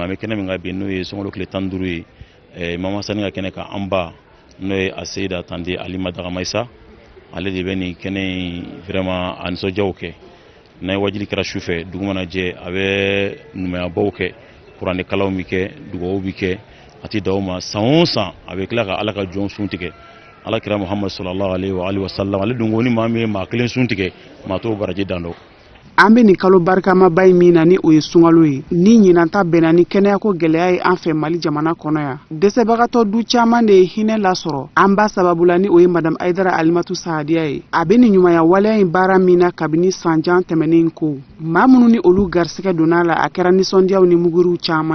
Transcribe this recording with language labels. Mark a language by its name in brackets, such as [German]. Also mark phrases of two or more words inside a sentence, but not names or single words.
[Bambara] bɛ kɛnɛ min ka bi n'o ye sunkalo tile 15 ye Imam Hassan ka kɛnɛ ka an ba n'o ye a Seyida tanti Alima Dagamaisa ale de bɛ nin kɛnɛ vraiment a nisɔndiyaw kɛ n'a ye wajili kɛra su fɛ dugu mana jɛ a bɛ numuyabaw kɛ kuranɛkalaw bɛ kɛ dugawu bɛ kɛ a tɛ dan o ma san o san a bɛ tila ka ala ka jɔn sun tigɛ ala kira Muhammad [Arabic] sallallahu alaihi wa sallam [Bambara] ale dun ko ni maa min ye maa kelen sun tigɛ maa t'o baraji dan dɔn an bɛ nin kalo barikama in min na ni o ye sunkalo ye ni ɲinanta bɛnna ni kɛnɛyako gɛlɛya ye an fɛ Mali jamana kɔnɔ yan dɛsɛbagatɔ du caman de ye hinɛ lasɔrɔ an ba sababula ni o ye Madame Aidara Alimatu Sahadiya ye a bɛ nin ɲumanya waleya in baara min na kabini sanjan tɛmɛnen ko maa minnu ni olu garisɛgɛ donna la a kɛra nisɔndiyaw ni muguriw caman ye u bolo